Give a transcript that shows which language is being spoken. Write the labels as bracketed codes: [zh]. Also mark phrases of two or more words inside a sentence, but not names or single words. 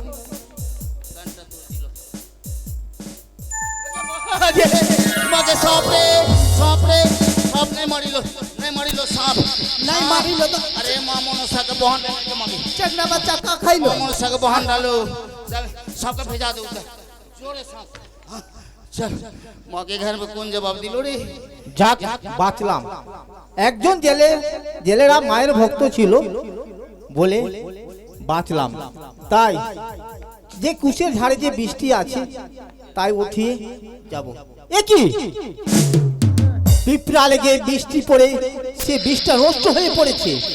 [hi] मगे सांप नहीं मारी लो सांप नहीं मारी लो तो अरे मामोनो सग बहन के मगे चकना बच्चा का खाई लो मामोनो सग बहन डालो चल सांप के भेजा दे उधर जोरे सांप हाँ, चल मगे घर में कौन जवाब दिलो रे [bn] যাক বাঁচলাম। একজন জেলেরা মায়ের ভক্ত ছিল বলে বাঁচলাম। তাই যে কুশের ঝাড়ে যে বৃষ্টি আছে তাই উঠিয়ে যাব। এ কি পিঁপড়া লেগে বৃষ্টি পড়ে সে বৃষ্টিটা নষ্ট হয়ে পড়েছে।